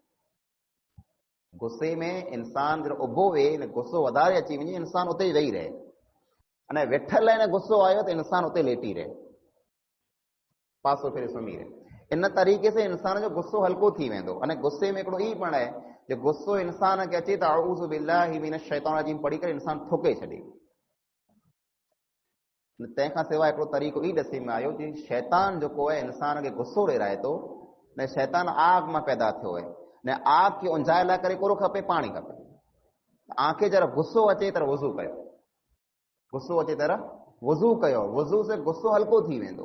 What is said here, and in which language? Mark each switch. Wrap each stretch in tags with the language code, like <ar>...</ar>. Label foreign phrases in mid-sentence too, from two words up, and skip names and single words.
<sd>गुस्से में इंसान जॾहिं उबो वे, गुस्सो वधारे अची वञे, इंसान उते ई वेही रहे। अने वेठल आहे न, गुस्सो आयो त इंसान उते लेटी रहे, पासो फेरे सुम्ही रहे। इन तरीक़े से इंसान जो गुस्सो हल्को थी वेंदो। अने गुस्से में हिकिड़ो ई पण आहे जो गुस्सो इंसान खे अचे त</sd> <ar>أعوذ بالله من الشيطان الرجيم</ar> <sd>पढ़ी करे इंसान थुके छॾे। तंहिंखां सवाइ हिकिड़ो तरीक़ो ई ॾसे में आयो कि शैतान जेको आहे इंसान खे गुस्सो ॾेराए थो, न शैतान आग मां पैदा थियो आहे, न आग खे उंजाए लाइ करे कोरो खपे, पाणी खपे। आंखे जरा गुस्सो अचे त वज़ू कयो, गुस्सो अचे त वज़ू कयो, वज़ू से गुस्सो हल्को थी वेंदो।</sd>